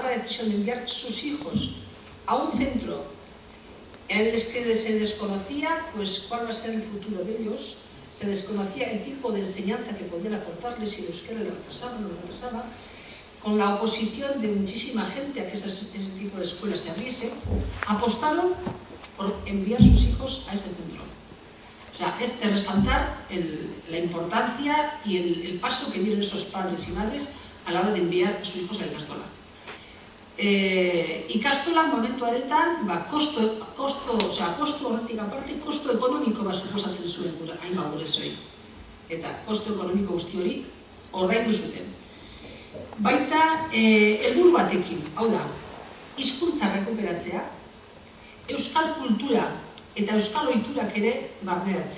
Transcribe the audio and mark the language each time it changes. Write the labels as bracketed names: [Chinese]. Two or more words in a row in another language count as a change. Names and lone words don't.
[Spanish] la decisión de enviar sus hijos a un centro en el que se desconocía pues, cuál va a ser el futuro de ellos, se desconocía el tipo de enseñanza que podían aportarles, si el euskera lo retrasaba o no lo retrasaba, con la oposición de muchísima gente a que ese tipo de escuelas se abriese, apostaron por enviar sus hijos a ese centro. O sea, es de resaltar la importancia y el paso que dieron esos padres y madres a la hora de enviar a sus hijos a la ikastola. [Basque] Ikastola, momentu aretan, kostu horretik aparte, kostu ekonomiko bat suposatzen zuen hainbat gurezoi. Eta kostu ekonomiko guzti hori ordaindu zuten. Baita, helburu batekin, hau da, hizkuntza rekuperatzea, euskal kultura eta euskal ohiturak ere barneratzea.